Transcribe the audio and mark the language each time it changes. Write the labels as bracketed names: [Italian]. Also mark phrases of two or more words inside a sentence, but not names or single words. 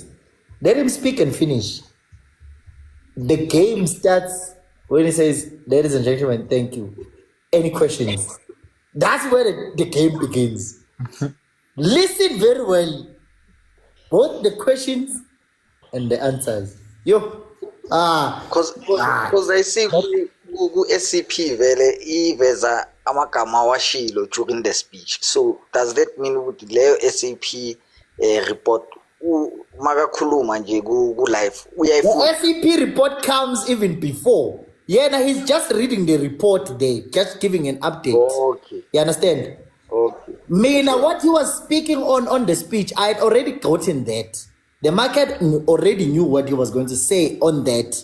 [English] Let him speak and finish. The game starts when he says, ladies and gentlemen, thank you. Any questions? That's where the game begins. Listen very well. Both the questions and the answers. Because I see [Zulu] ku SCP vele iveza amagama washilo [English] during the speech. So does that mean with the SCP report [Zulu] makakhuluma nje ku live [English] the SCP report comes even before. Yeah, he's just reading the report there, just giving an update. Okay. You understand? Okay. What he was speaking on the speech, I had already gotten that. The market already knew what he was going to say on that.